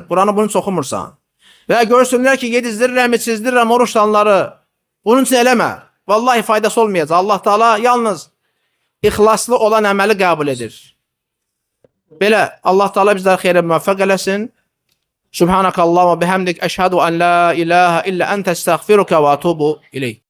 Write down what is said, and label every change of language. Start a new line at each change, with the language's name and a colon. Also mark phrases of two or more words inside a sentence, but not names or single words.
Azerbaijani: Quranı bunun üçün oxumursan. Və görsünlər ki, yedizdirirəm, içizdirirəm oruç tutanları. Bunun üçün eləmə. Vallahi faydası olmayacaq. Allah Teala yalnız ixlaslı olan əməli qəbul edir. Belə Allah Teala bizləri xeyrə müvəffəq eləsin.
Arabic: سبحانك اللهم بحمدك, أشهد أن لا إله إلا أنت أستغفرك وأتوب إليك.